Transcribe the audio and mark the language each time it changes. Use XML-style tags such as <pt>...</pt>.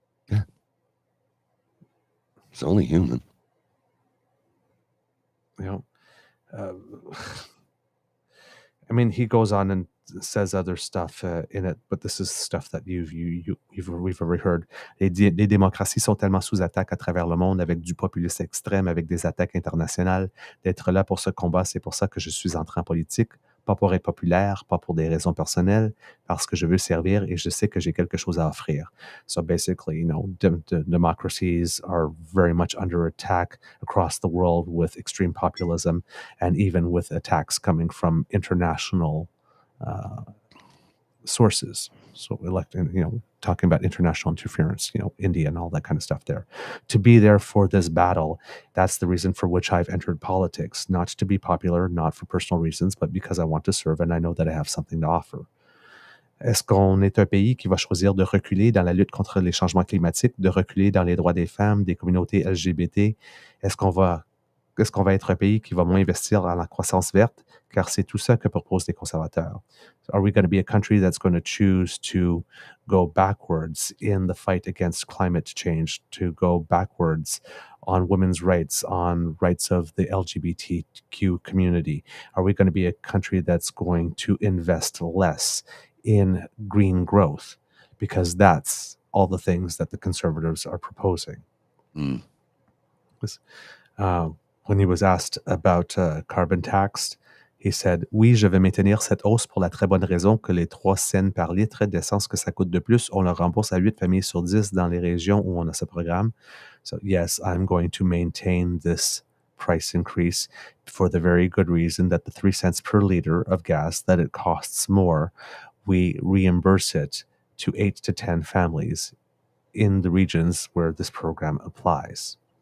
<en>Yeah. It's only human. I mean, he goes on and says other stuff in it, but this is stuff that we've already heard.</en> <fr>Les démocraties sont tellement sous attaque à travers le monde avec du populisme extrême, avec des attaques internationales. D'être là pour ce combat, c'est pour ça que je suis entré en politique. Pas pour être populaire, pas pour des raisons personnelles, parce que je veux servir et je sais que j'ai quelque chose à offrir.</fr> <en>So basically, democracies are very much under attack across the world with extreme populism and even with attacks coming from international sources. So talking about international interference, India and all that kind of stuff there. To be there for this battle, that's the reason for which I've entered politics, not to be popular, not for personal reasons, but because I want to serve and I know that I have something to offer.</en> <fr>Est-ce qu'on est un pays qui va choisir de reculer dans la lutte contre les changements climatiques, de reculer dans les droits des femmes, des communautés LGBT? Est-ce qu'on va être un pays qui va moins investir dans la croissance verte? Car c'est tout ça que proposent les conservateurs.</fr> <en>Are we going to be a country that's going to choose to go backwards in the fight against climate change, to go backwards on women's rights, on rights of the LGBTQ community? Are we going to be a country that's going to invest less in green growth? Because that's all the things that the conservatives are proposing. When he was asked about carbon tax, He said,</en> <fr>oui, je vais maintenir cette hausse pour la très bonne raison que les 3 cents par litre d'essence que ça coûte de plus, on le rembourse à 8 familles sur 10 dans les régions où on a ce programme.</fr> <en>So yes, I'm going to maintain this price increase for the very good reason that the 3 cents per liter of gas that it costs more, we reimburse it to 8 to 10 families in the regions where this program applies.</en>